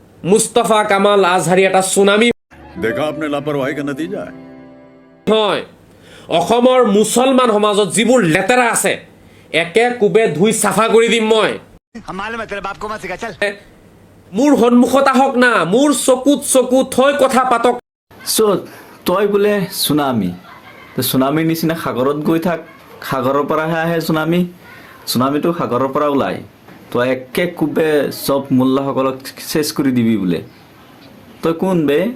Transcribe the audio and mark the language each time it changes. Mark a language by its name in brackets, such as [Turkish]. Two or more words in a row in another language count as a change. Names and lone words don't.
[Assamese] মুস্তাফা কামাল আজহাৰী এটা সুনামি [Hindi] देखा आपने लापरवाही का नतीजा है [Assamese] হয় অসমৰ মুছলমান সমাজত যিবোৰ লেতেৰা আছে একে কোবে ধুই চাফা কৰি দিম মই মোৰ সন্মুখত আহক না মোৰ চকুত থৈ কথা পাতক তই বোলে চুনামি চুনামিৰ নিচিনা সাগৰত গৈ থাক সাগৰৰ পৰাহে আহে চুনামিটো সাগৰৰ পৰা ওলাই তই একে কোবে চব মোল্লাসকলক চেছ কৰি দিবি বোলে তই কোন বে